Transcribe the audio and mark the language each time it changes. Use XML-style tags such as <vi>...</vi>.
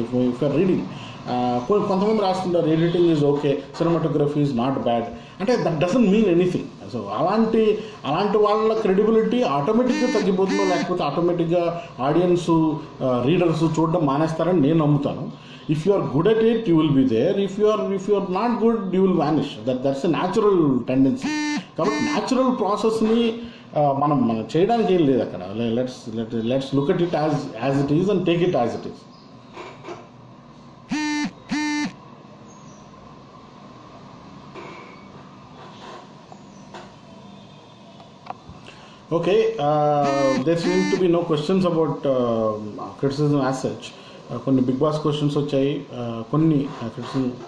<en>if you're reading</en> <te>కొంతమంది రాస్తుంటారు</te> <en>Editing is okay, cinematography is not bad, అంటే that doesn't mean anything.</en> <te>So అలాంటి వాళ్ళ credibility ఆటోమేటిక్గా తగ్గిపోతుందో లేకపోతే ఆటోమేటిక్గా ఆడియన్స్ రీడర్స్ చూడడం మానేస్తారని నేను నమ్ముతాను.</te> <en>If you are good at it, you will be there. If you are not good, you will vanish. That's a natural tendency.</en> <te>కాబట్టి న్యాచురల్ ప్రాసెస్ని మనం చేయడానికి ఏం లేదు అక్కడ.</te> <en>Let's look at it as it is and take it as it is. Okay, there seems to be no questions about criticism as such.</en> <te>కొన్ని big boss questions వచ్చాయి, కొన్ని క్రిటిసిజం.</te>